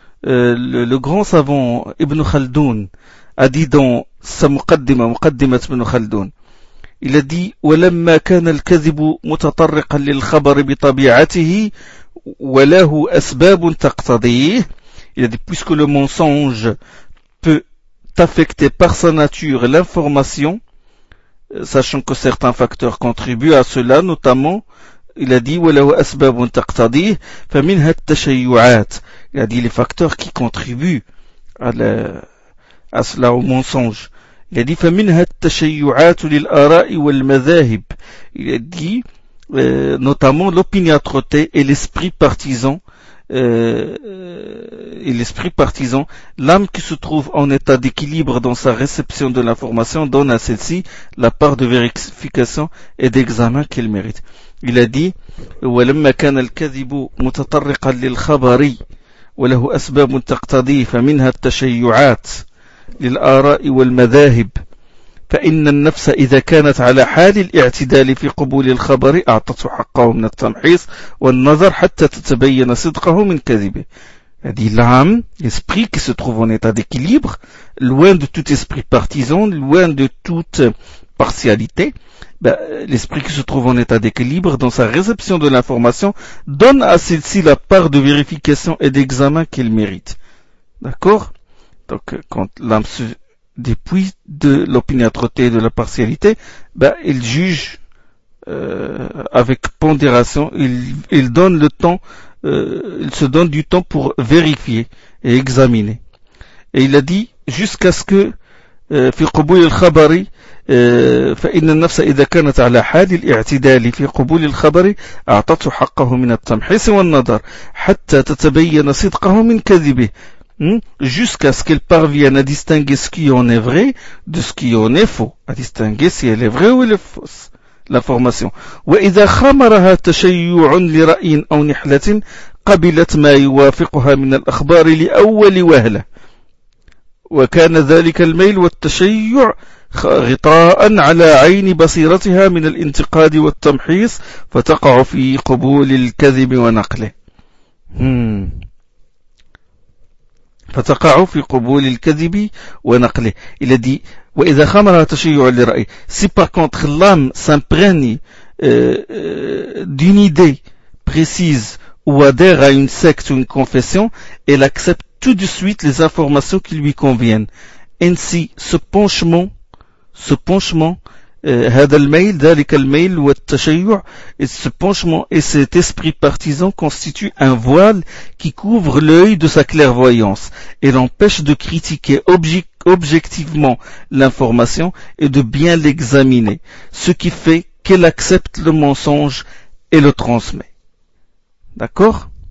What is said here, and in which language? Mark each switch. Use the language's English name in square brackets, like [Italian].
[French] Le grand savant Ibn Khaldoun a dit dans sa muqaddima, muqaddimat Ibn Khaldoun, il a dit, [Arabic] ولما كان الكذب متطرقا للخبر بطبيعته وله أسباب تقتضيه, [French] il a dit, puisque le mensonge peut affecter par sa nature l'information, sachant que certains facteurs contribuent à cela, notamment, il a dit, [Arabic] وله أسباب تقتضيه فمنها التشيعات, [French] il a dit, les facteurs qui contribuent à cela, au mensonge. Il a dit, [Arabic] فمنها التشيعات للآراء والمذاهب. [French] Il a dit, notamment l'opiniâtreté et l'esprit partisan, l'âme qui se trouve en état d'équilibre dans sa réception de l'information donne à celle-ci la part de vérification et d'examen qu'elle mérite. Il a dit, [Arabic] ولما كان الكذب متطرقا للخبر وله أسباب تقتضي فمنها التشيعات للآراء والمذاهب فإن النفس إذا كانت على حال الاعتدال في قبول الخبر أعطته حقه من التمحيص والنظر حتى تتبين صدقه من كذبه. هذه العام [French] esprit qui se trouve en état d'équilibre, loin de tout esprit partisan, loin de toute partialité, l'esprit qui se trouve en état d'équilibre dans sa réception de l'information donne à celle-ci la part de vérification et d'examen qu'elle mérite. D'accord? Donc, quand l'âme se dépouille de l'opiniâtreté et de la partialité, il juge avec pondération, il donne le temps, il se donne du temps pour vérifier et examiner. Et il a dit, jusqu'à ce que [Arabic] في قبول الخبر فإن النفس إذا كانت على حال الاعتدال في قبول الخبر أعطته حقه من التمحيص والنظر حتى تتبين صدقه من كذبه. [French] Jusqu'à ce qu'elle parvienne à distinguer ce qui en est vrai de ce qui en est faux, à distinguer si elle est vraie ou elle est fausse, l'information. [Arabic] وإذا خمرها تشيع لرأي أو نحلة قبلت ما يوافقها من الأخبار لأول وهلة وكان ذلك الميل والتشيع غطاء على عين بصيرتها من الانتقاد والتمحيص فتقع في قبول الكذب ونقله. فتقع في قبول الكذب ونقله. [French] Il a dit, [Arabic] وإذا خمر تشيع لرأي. [French] Si par contre l'âme s'imprègne d'une idée précise ou adhère à une secte ou une confession, elle accepte tout de suite les informations qui lui conviennent. Ainsi, ce penchement, et cet esprit partisan constituent un voile qui couvre l'œil de sa clairvoyance et l'empêche de critiquer objectivement l'information et de bien l'examiner, ce qui fait qu'elle accepte le mensonge et le transmet. D'accord?